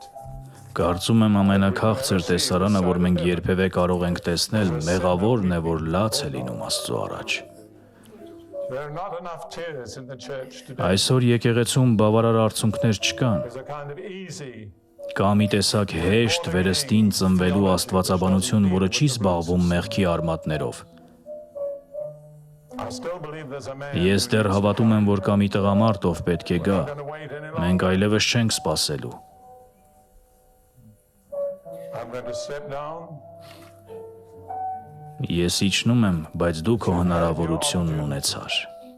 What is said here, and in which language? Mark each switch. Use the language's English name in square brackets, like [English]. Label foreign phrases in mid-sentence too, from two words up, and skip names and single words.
[Armenian] Կարծում եմ ամենաքաղցր տեսարանը, որ մենք երբևէ կարող ենք տեսնել, մեղավորն է, որ լաց է լինում Աստծո առաջ։ [English] there are not enough tears in the church today. [Armenian] Այսօր եկեղեցում բավարար արցունքներ չկան։ [English] There's a kind of easy [Armenian] Կա մի տեսակ հեշտ վերստին ծնվելու աստվածաբանություն, որը չի զբաղվում մեղքի արմատներով։ [English] I still believe there's a man [Armenian] Ես դեռ հավատում եմ, որ կա մի տղամարդ, ով պետք է գա։ [English] going to wait any longer. [Armenian] Մենք այլևս չենք սպասելու։ [English] I'm going to step down. [Armenian] Ես իջնում եմ, բայց դու քո հնարավորությունն ունեցար։